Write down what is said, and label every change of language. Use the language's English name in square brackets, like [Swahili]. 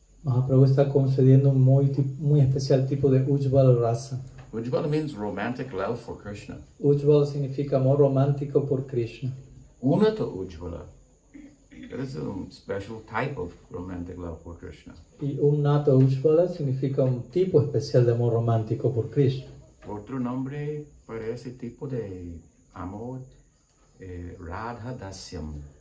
[Spanish] Mahaprabhu está concediendo un muy especial tipo de Ujjvala rasa. [English] Ujjwala means romantic love for Krishna. [Spanish] Ujjvala significa amor romántico por Krishna. [English] Unata ujjwala, that is a special type of romantic love for Krishna. [Spanish] Y Unnata Ujjvala significa un tipo especial de amor romántico por Krishna. Otro nombre para ese tipo de amor, Radha Dasyam.